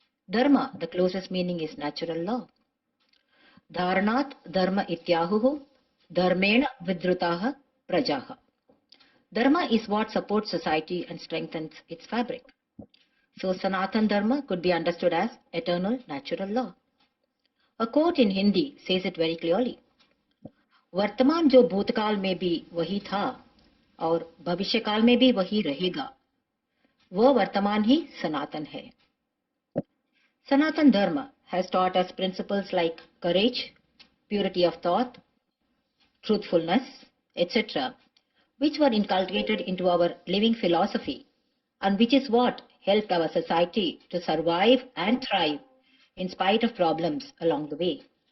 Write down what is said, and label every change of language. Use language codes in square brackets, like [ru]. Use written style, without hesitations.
[en] Dharma, the closest meaning is natural law. [sa] Dharanat dharma ityahuhu dharmena vidrutaha prajaha. [en] Dharma is what supports society and strengthens its fabric. So Sanatan Dharma could be understood as eternal natural law. A quote in Hindi says it very clearly. [hi] वर्तमान जो भूतकाल में भी वही था और भविष्यकाल में भी वही रहेगा, वह वर्तमान ही सनातन है. [en] Sanatan Dharma has taught us principles like courage, purity of thought, truthfulness, etc., which were inculcated into our living philosophy and which is what helped our society to survive and thrive in spite of problems along the way.